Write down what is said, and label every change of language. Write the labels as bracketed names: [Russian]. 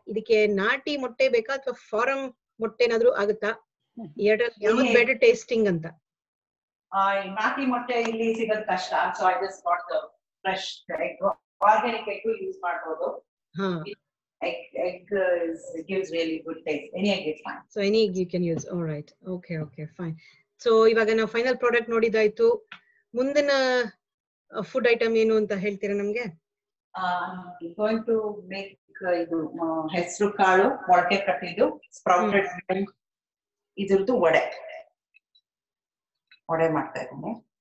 [Kannada] ಇದಕ್ಕೆ ನಾಟಿ ಮೊಟ್ಟೆ ಬೇಕಾ ಅಥವಾ ಫಾರಂ ಮೊಟ್ಟೆ ಏನಾದ್ರು ಆಗುತ್ತಾ? ಯಾವ್ದು ಬೆಟರ್ ಟೇಸ್ಟಿಂಗ್ ಅಂತ? ನಾಟಿ ಮೊಟ್ಟೆ ಇಲ್ಲಿ ಸಿಗೋದು ಕಷ್ಟ. [English] so I just got the [Kannada] fresh egg organic egg use ಮಾಡ್ಬೋದು. ಹಾ. [English] Egg gives really good taste. Any egg is fine. So any egg you can use. All right. Okay, fine. [Kannada] So ಇವಾಗ ನಾವು ಫೈನಲ್ ಪ್ರಾಡಕ್ಟ್ ನೋಡಿದಾಯ್ತು. ಮುಂದಿನ food item ಏನು ಅಂತ ಹೇಳ್ತೀರಾ ನಮ್ಗೆ? [English] I'm going to make [Kannada] ಇದು ಹೆಸರು ಕಾಳು ಮೊಳಕೆ ಕಟ್ಟಿದ್ದು ಸ್ಪ್ರೌಟೆಡ್ ಇದ್ರದ್ದು ವಡೆ ಮಾಡ್ತಾ ಇದ್ದೀನಿ.